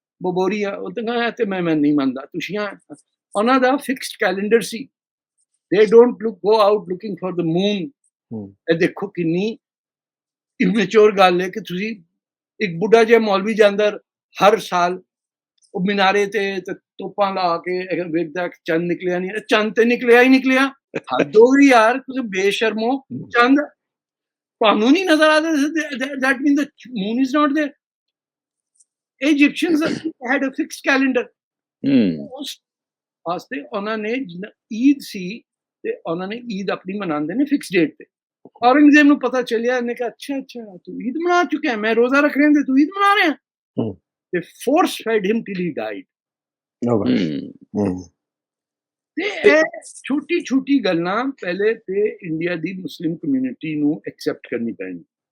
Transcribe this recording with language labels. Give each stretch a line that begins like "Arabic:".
Punjabi: ਬਬੋਰੀ ਆ, ਉਹ ਤਾਂ ਕਹਿੰਦਾ ਤੇ ਮੈਂ ਨਹੀਂ ਮੰਨਦਾ, ਤੁਸੀਂ ਆ। ਉਹਨਾਂ ਦਾ ਫਿਕਸਡ ਕੈਲੰਡਰ ਸੀ,
English: They don't go out looking for the moon.
Punjabi: ਇਹ ਦੇਖੋ ਕਿੰਨੀ ਇਮੈਚੁਰ ਗੱਲ ਹੈ ਕਿ ਤੁਸੀਂ ਇੱਕ ਬੁੱਢਾ ਜਿਹਾ ਮੌਲਵੀ ਜਾਂਦਾ ਹਰ ਸਾਲ ਉਹ ਮੀਨਾਰੇ ਤੇ ਤੋਪਾਂ ਲਾ ਕੇ ਵੇਖਦਾ ਚੰਦ ਨਿਕਲਿਆ ਨਹੀਂ, ਚੰਦ ਤੇ ਨਿਕਲਿਆ ਹੀ ਨਿਕਲਿਆ। ਹੱਦ ਹੋ ਗਈ ਯਾਰ, ਤੁਸੀਂ ਬੇਸ਼ਰਮੋ। ਚੰਦ ਤੁਹਾਨੂੰ ਨਹੀਂ ਨਜ਼ਰ ਆਉਂਦਾ,
English: that means the moon is not there. Egyptians had a fixed calendar.
Punjabi: ਉਸ ਵਾਸਤੇ ਉਹਨਾਂ ਨੇ ਈਦ ਸੀ ਤੇ ਉਹਨਾਂ ਨੇ ਈਦ ਆਪਣੀ ਮਨਾਉਂਦੇ ਨੇ ਫਿਕਸ ਡੇਟ ਤੇ। ਔਰੰਗਜ਼ੇਬ ਨੂੰ ਪਤਾ ਚੱਲਿਆ, ਇਹਨੇ ਕਿਹਾ ਅੱਛਾ ਤੂੰ ਈਦ ਮਨਾ ਚੁੱਕਿਆ, ਮੈਂ ਰੋਜ਼ਾ ਰੱਖ ਰਿਹਾ ਤੇ ਤੂੰ ਈਦ ਮਨਾ ਰਿਹਾ। ਤੇ
English: Force fed him till he died.
Punjabi: ਤੇ ਇਹ ਛੋਟੀ ਛੋਟੀ ਗੱਲਾਂ ਪਹਿਲੇ ਤੇ ਇੰਡੀਆ ਦੀ ਮੁਸਲਿਮ ਕਮਿਊਨਿਟੀ ਨੂੰ ਐਕਸੈਪਟ ਕਰਨੀ ਪੈਣੀ।